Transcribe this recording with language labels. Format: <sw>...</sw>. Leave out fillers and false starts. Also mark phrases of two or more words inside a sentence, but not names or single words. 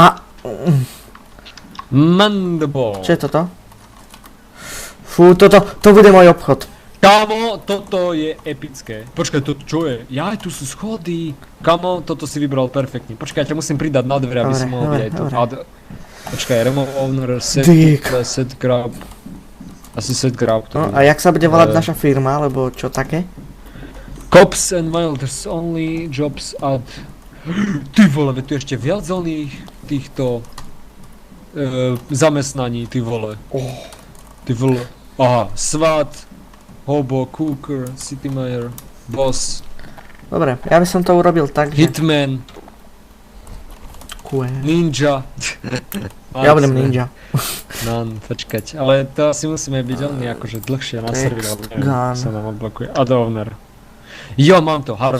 <sk>Mandible. Čo je toto? Fú, to bude môj obchod. Kamo, toto je epické. Počkaj, to čo je? Jaj, tu sú schody. Kamo, toto si vybral perfektne. Počkaj, ja ťa musím pridať na dvere, aby som mohol vidieť tu. Počkaj,</sk> <en>remove owner, set grab.</en> <sk>Asi</sk> <en>set grab.</en> <sk>No, a jak sa bude volať naša firma, alebo čo také?</sk> <en>Cops and Wilders only jobs at...</en> <sk>Ty vole, tu ešte viac oných týchto zamestnaní, ty vole. Ty vole.</sk> <en>Aha, SWAT, hobo, cooker, city mayor, boss.</en> <sk>Dobre, ja by som to urobil tak, že...</sk> <en>Hitman. Ninja.</en> <sk>Ja budem ninja. No, počkať, ale to asi musíme byť oni akože dlhšie na serveru, neviem, sa nám odblokuje. Adowner. Jo, mám to, Harvey.</sk>